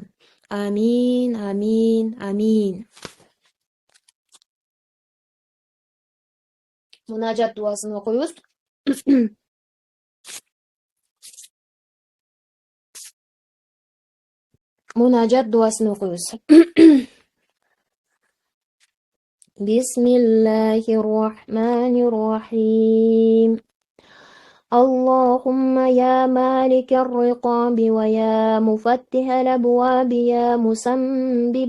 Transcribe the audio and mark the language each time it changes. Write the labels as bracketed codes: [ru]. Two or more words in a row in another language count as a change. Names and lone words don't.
[ky] Амин, амин, амин. Мунажат дуасын окуйбуз. Мунажат дуасын окуйбуз. [ar] بسم الله الرحمن الرحيم. اللهم يا مالك الرقاب ويا مفتح الأبواب يا مسبب